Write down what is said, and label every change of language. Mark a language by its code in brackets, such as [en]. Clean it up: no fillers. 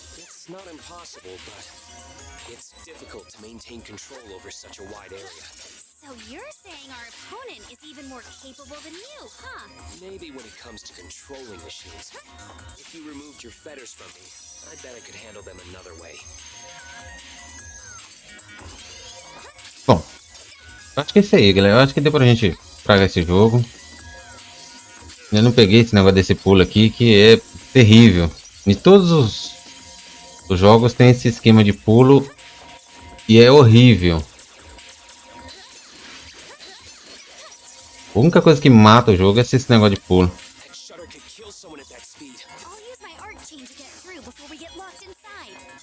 [en] It's not impossible, but it's difficult to maintain control over such a wide area. So you're saying our opponent is even more capable than you, huh? Maybe when it comes to controlling machines. If you removed your fetters from me, I bet I could handle them another way. [pt] Bom, acho que é isso aí, galera. Eu acho que deu pra gente tragar esse jogo. Eu não peguei esse negócio desse pulo aqui, que é terrível. Em todos os jogos tem esse esquema de pulo e é horrível. A única coisa que mata o jogo é esse negócio de pulo. [en] That shutter could kill someone at that speed. I'll use my art chain to get through before we get locked inside.